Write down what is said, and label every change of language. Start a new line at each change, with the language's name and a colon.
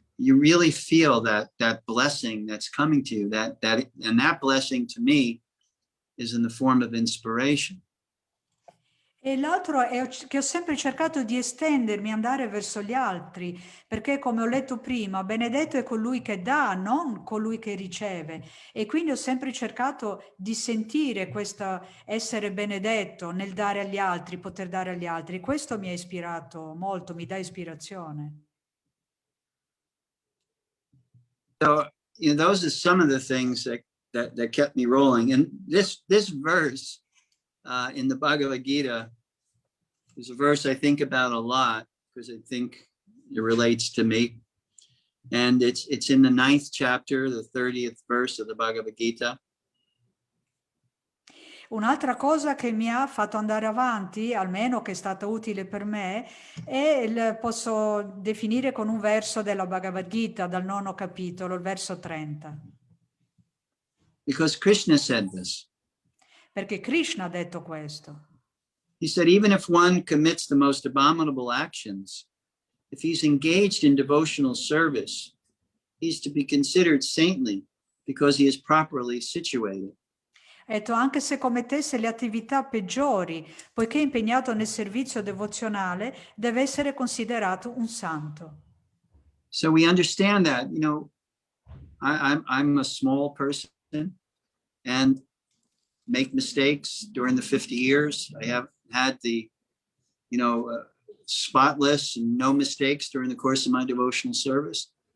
English: You really feel that blessing that's coming to you, and that blessing to me is in the form of inspiration.
Italian: E l'altro è che ho sempre cercato di estendermi, andare verso gli altri, perché come ho letto prima, benedetto è colui che dà, non colui che riceve. E quindi ho sempre cercato di sentire questo essere benedetto nel dare agli altri, poter dare agli altri. Questo mi ha ispirato molto, mi dà ispirazione.
English: So, those are some of the things that kept me rolling. And this verse in the Bhagavad Gita is a verse I think about a lot because I think it relates to me. And it's in the 9th chapter, the 30th verse of the Bhagavad Gita.
Italian: Un'altra cosa che mi ha fatto andare avanti, almeno che è stata utile per me, è posso definire con un verso della Bhagavad Gita, dal 9º capitolo, il verso 30.
English: Because Krishna said this.
Italian: Perché Krishna ha detto questo.
English: He said, even if one commits the most abominable actions, if he's engaged in devotional service, he's to be considered saintly because he is properly situated.
Italian: Ha detto, anche se commettesse le attività peggiori, poiché è impegnato nel servizio devozionale, deve essere considerato un santo.
English: So we understand that, I'm a small person and make mistakes during the 50 years. I have had the, spotless and no mistakes during the course of my devotional service.